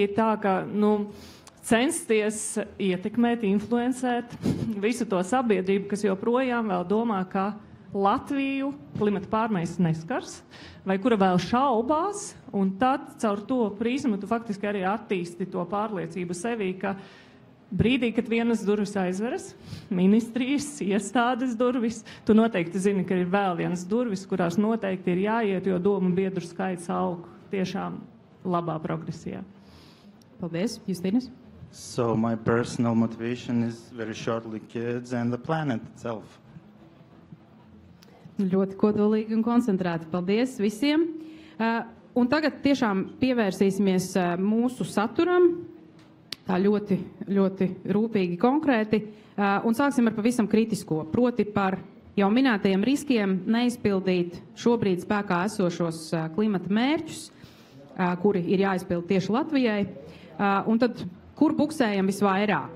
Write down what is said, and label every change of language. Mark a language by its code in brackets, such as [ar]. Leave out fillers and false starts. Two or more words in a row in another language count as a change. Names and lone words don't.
[lv] ir tā, ka, censties ietekmēt, influencēt visu to sabiedrību, kas joprojām vēl domā, ka Latviju klimata pārmaiņas neskars, vai kura vēl šaubās, un tad caur to prizmu tu faktiski arī attīsti to pārliecību sevī, ka brīdī, kad vienas durvis aizveras, ministrijas, iestādes durvis, tu noteikti zini, ka ir vēl vienas durvis, kurās noteikti ir jāiet, jo domu biedru skaits aug tiešām labā progresijā. Paldies, Justīnas. [en] So my personal motivation is very shortly kids and the planet itself. [lv] Ļoti kodolīgi un koncentrēti. Paldies visiem. Un tagad tiešām pievērsīsimies mūsu saturam, tā ļoti, ļoti rūpīgi, konkrēti, un sāksim ar pavisam kritisko, proti par jau minētajiem riskiem neizpildīt šobrīd spēkā esošos klimata mērķus, kuri ir jāizpild tieši Latvijai, un tad kur buksējam visvairāk?